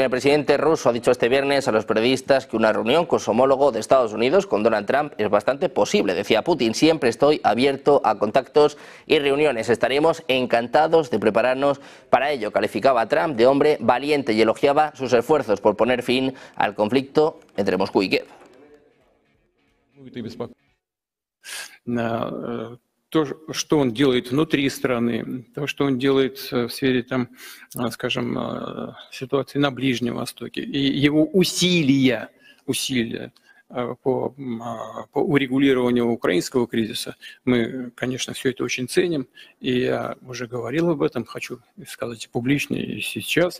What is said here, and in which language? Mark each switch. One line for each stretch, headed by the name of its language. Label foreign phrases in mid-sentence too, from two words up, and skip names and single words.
Spanish: El presidente ruso ha dicho este viernes a los periodistas que una reunión con su homólogo de Estados Unidos, con Donald Trump, es bastante posible. Decía Putin: siempre estoy abierto a contactos y reuniones. Estaremos encantados de prepararnos para ello. Calificaba a Trump de hombre valiente y elogiaba sus esfuerzos por poner fin al conflicto entre Moscú y Kiev.
Russian: То, что он делает внутри страны, то, что он делает в сфере, там, скажем, ситуации на Ближнем Востоке, и его усилия по урегулированию украинского кризиса, мы, конечно, все это очень ценим, и я уже говорил об этом, хочу сказать публично и сейчас.